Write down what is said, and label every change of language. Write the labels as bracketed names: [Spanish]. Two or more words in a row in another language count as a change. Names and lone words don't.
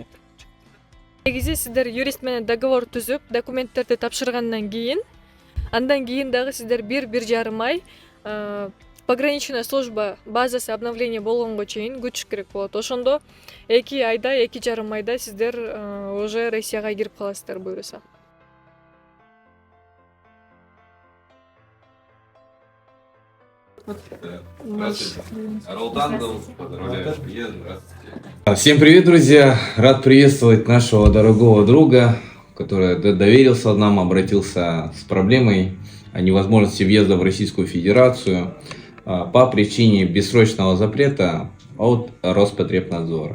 [Kyrgyz] Негизи сиздер юрист менен договор түзүп, документтерди тапшыргандан кийин, андан кийин дагы сиздер 1-1,5 ай [Russian] пограничная служба [Kyrgyz] базасы обновление болгонго чейин күтүш керек болот. Ошондо 2 айда, 2,5 айда сиздер уже Россияга кирип каласыздар буюрса. [Russian] Здравствуйте. Ролдан зовут, поздравляю с приездом. Здравствуйте. Всем привет, друзья! Рад приветствовать нашего дорогого друга, который доверился нам, обратился с проблемой о невозможности въезда в Российскую Федерацию по причине бессрочного запрета от Роспотребнадзора.